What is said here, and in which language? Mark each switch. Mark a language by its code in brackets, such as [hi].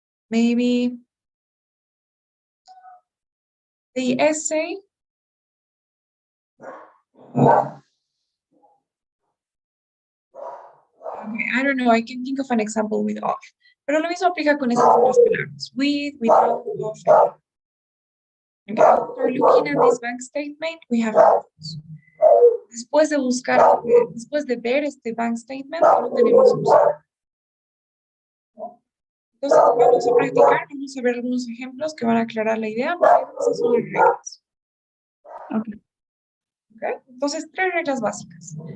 [en] Maybe the essay. Okay, I don't know, I can think of an example with off. [es] Pero lo mismo aplica con estas otras palabras. [en] With, without, off. Okay, after looking at this bank statement, we have photos. [es] Después de ver este bank statement, solo tenemos un. Entonces, vamos a practicar, vamos a ver algunos ejemplos que van a aclarar la idea, pero esas son las reglas. [en] Okay. Okay? [es] Entonces, tres reglas básicas.